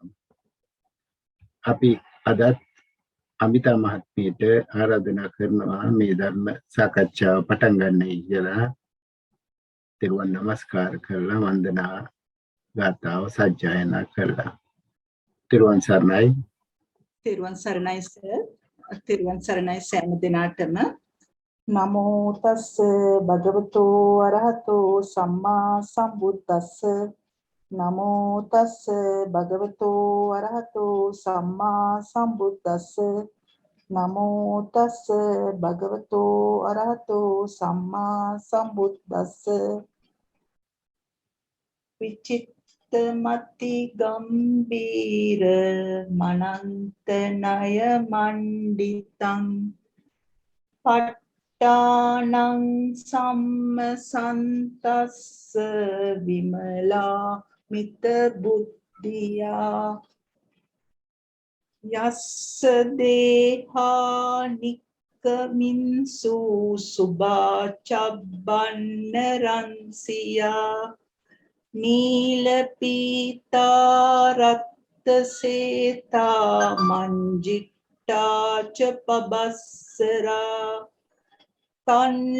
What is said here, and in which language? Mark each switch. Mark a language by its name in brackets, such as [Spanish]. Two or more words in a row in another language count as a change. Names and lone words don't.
[Sinhala] අපි අදත් අමිතා මහත්මියට ආරාධනා කරනවා මේ ධර්ම සාකච්ඡාව පටන් ගන්නයි කියලා. තෙරුවන් නමස්කාර කරලා වන්දනා ගාථාව සජ්ජායනා කළා. තෙරුවන් සරණයි. තෙරුවන් සරණයි සර්. තෙරුවන් සරණයි සෑම දිනාටම. [Pali] නමෝ තස්ස භගවතෝ අරහතෝ සම්මා සම්බුද්දස්ස. නමෝ තස්ස භගවතෝ අරහතෝ සම්මා සම්බුද්දස්ස. නමෝ තස්ස භගවතෝ අරහතෝ සම්මා සම්බුද්දස්ස. විචිත්තමති ගම්බීර මනන්ත නය මණ්ඩිතං ප ဋ ාණං සම්මසන්තස්ස විමලා මිත බුද්ධියා යස්ස දේහා නික්කමින්සු සුභා චබ්බන්න රන්සියා නීල පීතා රත්ත සේතා මංජිට්ටා ච පබස්සරා තන්